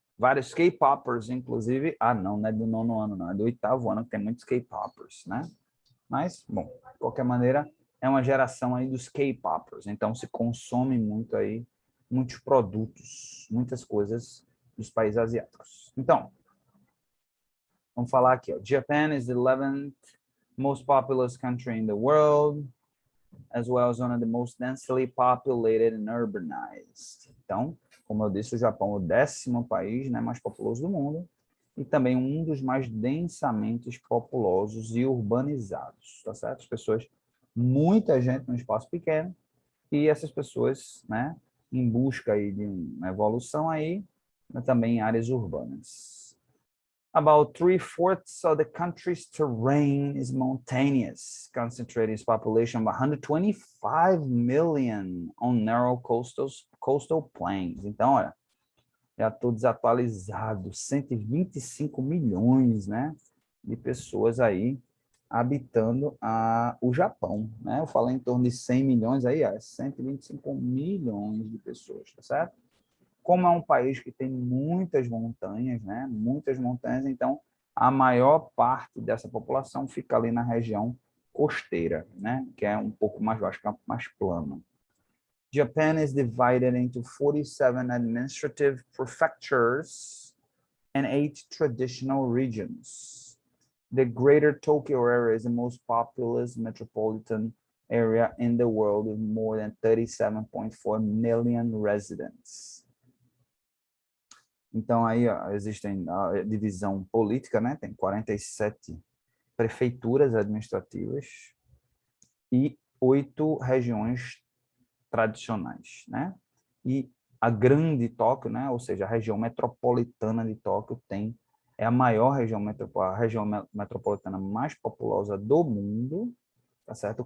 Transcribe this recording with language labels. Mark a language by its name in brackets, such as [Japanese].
[Portuguese] Vários K-popers, inclusive. Ah, não é do 9º ano, não. É do 8º ano que tem muitos K-popers, né? Mas, bom, de qualquer maneira, é uma geração aí dos K-popers. Então, se consome muito aí, muitos produtos, muitas coisas dos países asiáticos. Então, vamos falar aqui, ó. [English] Japan is the 11th most populous country in the world, as well as one of the most densely populated and urbanized. [Portuguese] Então, como eu disse, o Japão é o 10º país, né, mais populoso do mundo e também um dos mais densamente populosos e urbanizados, tá certo? As pessoas, muita gente num espaço pequeno e essas pessoas, né, em busca aí de uma evolução aí, mas também em áreas urbanas. [English] About 3/4 of the country's terrain is mountainous, concentrating its population of 125 million on narrow coastal plains. [Portuguese] Então, olha, já estou desatualizado, 125 milhões, né, de pessoas aí habitando o Japão, né? Eu falei em torno de 100 milhões aí, 125 milhões de pessoas, tá certo? Como é um país que tem muitas montanhas, né? Muitas montanhas, então a maior parte dessa população fica ali na região costeira, né? Que é um pouco mais baixo, mais plano. [English] Japan is divided into 47 administrative prefectures and 8 traditional regions. The Greater Tokyo area is the most populous metropolitan area in the world with more than 37.4 million residents. [Portuguese] Então, aí ó, existem a divisão política, né? Tem 47 prefeituras administrativas e 8 regiões tradicionais, né? E a grande Tóquio, né? Ou seja, a região metropolitana de Tóquio é a maior região metropolitana mais populosa do mundo, tá certo?